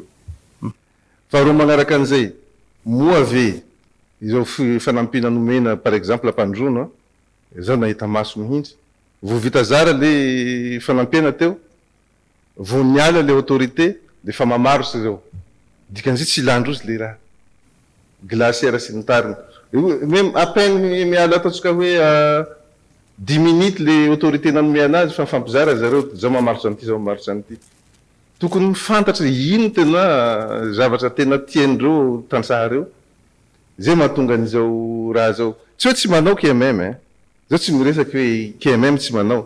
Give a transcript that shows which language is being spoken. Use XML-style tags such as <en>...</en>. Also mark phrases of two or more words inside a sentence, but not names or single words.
<mg>Faharoa magnaraka an'izay, moa ve izao fanampina nomena</mg> <fr>par exemple</fr> <mg>ampandrono, zao nahita maso mihitsy, vo vita zara le fanampiana teo, vo niala le autorité, de fa mamaro sy zao. Dikan'izay tsy ilandrozy le raha. Glacière sy ny tariny.</mg> <fr>Même à peine</fr> <mg>miala ataontsika hoe 10 minutes le autorité nanome anazy fa mifampizara zareo zao mamarotra an'ity zao mamarotra an'ity. Tokony mifantatra ino tena zavatra tena tiandreo tansahareo. Zay mahatonga an'izao raha zao. Tsy hoe tsy manao KMM, zao tsy miresaky hoe KMM tsy manao.</mg>